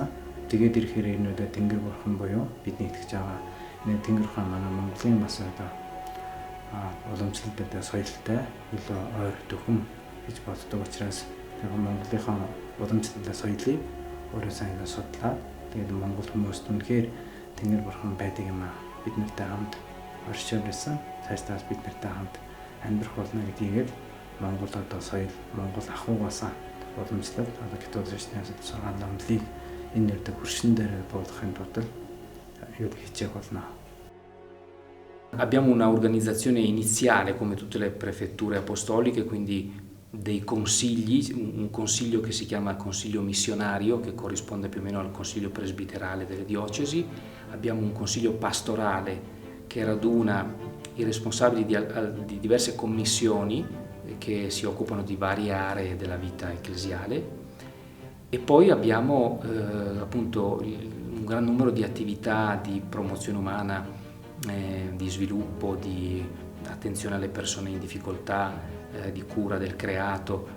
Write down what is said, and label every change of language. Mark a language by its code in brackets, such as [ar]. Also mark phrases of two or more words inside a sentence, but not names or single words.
[mn] Тэгээд ирэхээр энэ Тэнгэр бурхан буюу бидний итгэж байгаа энэ Тэнгэр бурхан манай Монголын бас одоо уламжлалтай соёлтой илүү ойр төхөм гэж боддог учраас Монголынхаа уламжлалтай соёлыг өөрөө сайн судлаад тэгээд Монгол хүмүүст үнэхээр Тэнгэр бурхан байдаг юм аа бид нартай хамт оршиж байсан. Цаашдаа бид нартай хамт амьдрах болно гэдгийг Монгол одоо соёл, Монгол ахуйгаас уламжлалт одоо католик шашнаас сургаал номлыг энэ нэрдэг хөршин дээр буулгахын тулд хичээх болно. [it] Abbiamo una organizzazione iniziale come tutte le prefetture apostoliche, quindi dei consigli, un consiglio che si chiama Consiglio Missionario, che corrisponde più o meno al Consiglio Presbiterale delle diocesi. Abbiamo un consiglio pastorale che raduna i responsabili di diverse commissioni che si occupano di varie aree della vita ecclesiale, e poi abbiamo appunto un gran numero di attività di promozione umana, di sviluppo, di attenzione alle persone in difficoltà, di cura del creato.